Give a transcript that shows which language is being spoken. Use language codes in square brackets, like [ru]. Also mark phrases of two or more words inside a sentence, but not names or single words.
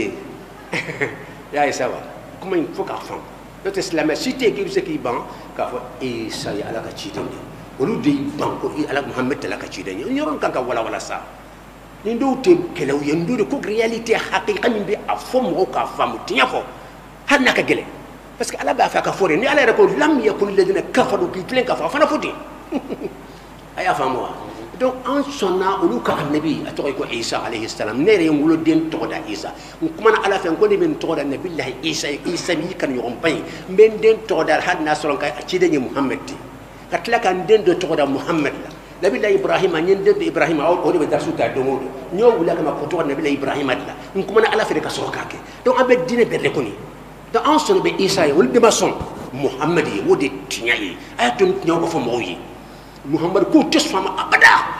[bm] ye y'a ye sa wa kuma in fo k'a faamu n'o tɛ silamɛ si tɛ yen k'i bɛ se k'i ban k'a fɔ Isa ye ala ka ciden de ye olu de y'i ban ko ala Muhammed tɛ ala ka ciden ye yɔrɔ kan ka walawala sa nin dɔw tɛ kɛlɛw ye nin dɔw de ko réalité hakika min bɛ a fɔ mɔgɔw k'a faamu tiɲɛ fɔ hali n'a ka gɛlɛn [fr] parce que [bm] ala b'a fɛ a ka fɔ de ni ala yɛrɛ ko [ar] لم يكن الذين كفروا [bm] k'i tilen k'a fɔ a fana fɔ ten a y'a faamu wa donc an sɔnna olu ka annabi a tɔgɔ ye ko Isa [ar] عليه السلام [bm] ne yɛrɛ ye n woloden tɔgɔ da Isa n kumana ala fɛ n ko ne bɛ n tɔgɔ da nabilahi Isa Isa b'i ka ɲɔgɔn ban ye n bɛ n den tɔgɔ da hali n'a sɔrɔ n ka ciden ye Muhammed de ka tila ka n den dɔ tɔgɔ da Muhammed la nabilahi Ibrahima n ye n den dɔ Ibrahima o de bɛ darasu ta don o don n y'o wuli kama ko tɔgɔ da nabilahi Ibrahima de la n kumana ala fɛ de ka sɔrɔ k'a kɛ donc an bɛ diinɛ bɛɛ de kɔni donc an sɔnna bɛ Isa ye olu de ma sɔn Muhammed ye o de tiɲɛ ye a y'a to ni tiɲɛw ka fɔ mɔgɔw ye Muhammed k'o tɛ sɔn a ma abada